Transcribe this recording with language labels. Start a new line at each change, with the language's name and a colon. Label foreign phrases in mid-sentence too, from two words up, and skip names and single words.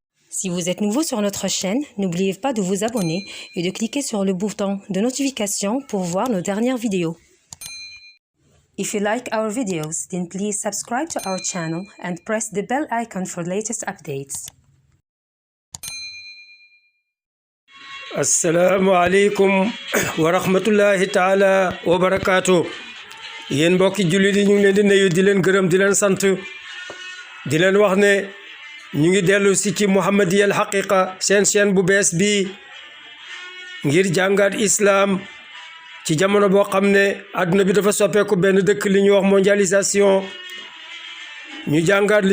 French: Si vous êtes nouveau sur notre chaîne, n'oubliez pas de vous abonner et de cliquer sur le bouton de notification pour voir nos dernières vidéos.
English: If you like our videos, then please subscribe to our channel and press the bell icon for latest updates.
Arabic: السلام عليكم ورحمة الله تعالى وبركاته.
Wolof: Yéen mbokki jullit yi ñu ngi leen di nuyu di leen gërëm di leen sant di leen wax ne ñu ngi dellu si ci Muhammadiya al Haqiqa seen chaîne bu bees bi ngir jàngat islam ci jamono boo xam ne àdduna bi dafa soppeeku benn dëkk li ñuy wax mondialisation ñu jàngat li